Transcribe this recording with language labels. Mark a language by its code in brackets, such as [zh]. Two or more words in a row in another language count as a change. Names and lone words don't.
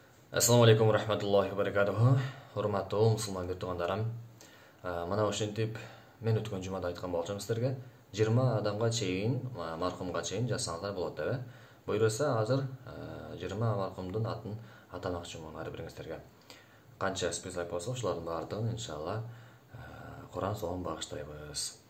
[ar] السلام عليكم ورحمة الله وبركاته. [uz] Hurmatli musulmon tuğanlarım. [ky] Mana ошентип мен өткөн жумада айткан болчумун силерге 20 адамга чейин, маркумга чейин жазсаңыздар болот деп. Буйруса азыр 20 маркумдун атын атамакчымын ар бириңиздерге. Канча список болсо ошолордун баардыгын иншалла Кур'ан соңун багыштайбыз.